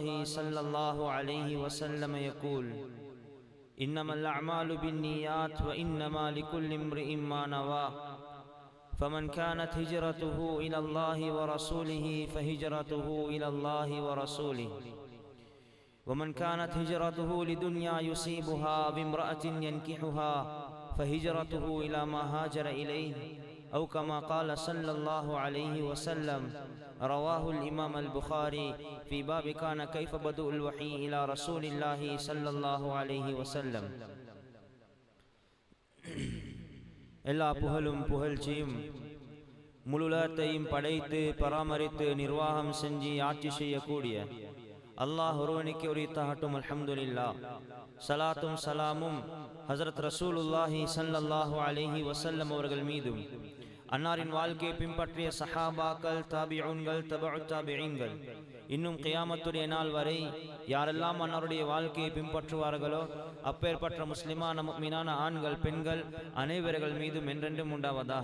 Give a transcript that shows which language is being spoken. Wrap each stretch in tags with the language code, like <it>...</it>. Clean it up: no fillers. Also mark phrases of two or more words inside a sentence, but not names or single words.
<ar>صلى الله عليه وسلم يقول إنما الأعمال بالنيات وإنما لكل امرئ ما نوى فمن كانت هجرته إلى الله ورسوله فهجرته إلى الله ورسوله ومن كانت هجرته لدنيا يصيبها بامرأة ينكحها فهجرته إلى ما هاجر إليه أو كما قال صلى الله عليه وسلم. رواه الإمام البخاري في باب كان كيف بدء الوحي إلى رسول الله صلى الله عليه وسلم.</ar> <ta>எல்லா புகழும் புகழ்ச்சியும் முழுலத்தையும் படைத்து பராமரித்து நிர்வாகம் செஞ்சு ஆட்சி செய்யக்கூடிய அல்லாஹ் ஒருவனுக்கு உரித்தாகட்டும்.</ta> <ar>الحمد لله.</ar> <ta>சலாத்தும் சலாமும் ஹஸரத்</ta> <ar>رسول الله صلى الله عليه وسلم</ar> <ta>அவர்கள் மீதும் அன்னாரின் வாழ்க்கையை பின்பற்றிய சஹாபாக்கள், தாபிஊன்கள், தபஉ தாபிஈன்கள், இன்னும் கியாமத்துடைய நாள் வரை யாரெல்லாம் அன்னாருடைய வாழ்க்கையை பின்பற்றுவார்களோ அப்பேற்பட்ட முஸ்லிமான முஃமினான ஆண்கள், பெண்கள் அனைவர்கள் மீதும் என்றென்றும் உண்டாவதாக.</ta>